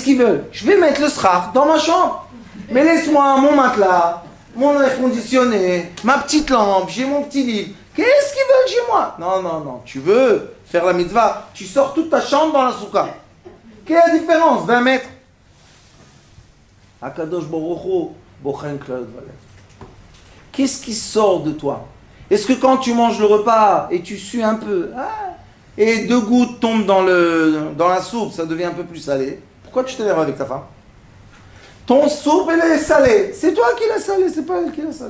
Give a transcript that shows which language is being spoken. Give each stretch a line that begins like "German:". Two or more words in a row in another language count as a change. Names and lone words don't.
French: Je vais mettre le srach dans ma chambre. Mais laisse-moi mon matelas, mon air conditionné, ma petite lampe, j'ai mon petit livre. Qu'est-ce qu'ils veulent chez moi? Non, non, non. Tu veux faire la mitzvah, tu sors toute ta chambre dans la soukha. Quelle est la différence? 20 mètres.
Hebrew: הקדוש ברוך הוא בוחן כלל ולב.
French: Qu'est-ce qui sort de toi? Est-ce que quand tu manges le repas et tu sues un peu, et 2 gouttes tombent dans la soupe, ça devient un peu plus salé, pourquoi tu t'énerves avec ta femme? Ton soupe, elle est salée. C'est toi qui l'as salée, c'est pas elle qui l'a salée.